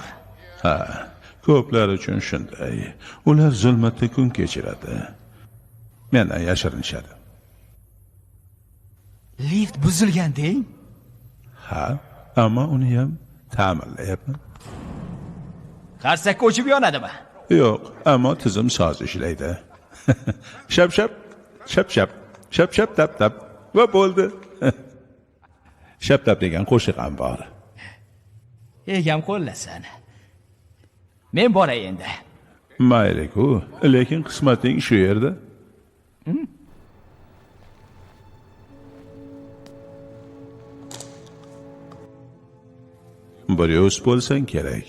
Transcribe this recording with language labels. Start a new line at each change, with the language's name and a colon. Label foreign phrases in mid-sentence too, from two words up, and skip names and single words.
Uzbek: Ha, ko'plar uchun shunday. Ular zulmatda kun kechiradi. Mendan yashirinishadi. Lift buzilgan deng? Ha, ammo uni ham ta'mirlayapman. Qarsakka o'chib yonadimi? Yo'q, ammo tizim soz ishlaydi. Shap shap, shap shap, shap shap tap tap va bo'ldi. Shap tap degan qo'shiq ham bor. Egam qo'llasin. Men boray endi. Mayli-ku, lekin qismating shu yerda. Biroz bo'lsang kerak.